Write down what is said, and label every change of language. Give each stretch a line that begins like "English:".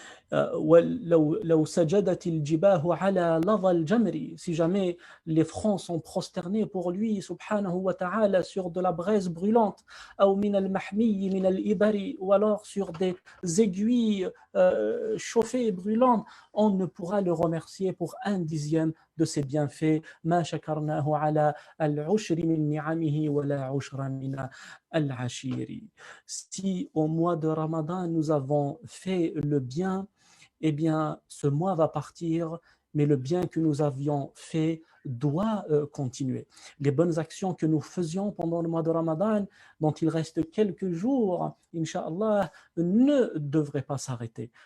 Arabic: لو سجدت الجباه على لظى الجمر,
French: si jamais les fronts sont prosternés pour lui, subhanahu wa ta'ala, sur de la braise brûlante,
Arabic: أو من المحمي من الإبر,
French: ou alors sur des aiguilles chauffées et brûlantes, on ne pourra le remercier pour 1/10 de ses bienfaits.
Arabic: ما شكرناه على العشر من نعمه ولا عشرا من العشير.
French: Si au mois de Ramadan nous avons fait le bien, eh bien, ce mois va partir, mais le bien que nous avions fait doit continuer. Les bonnes actions que nous faisions pendant le mois de Ramadan, dont il reste quelques jours, Inch'Allah, ne devraient pas s'arrêter.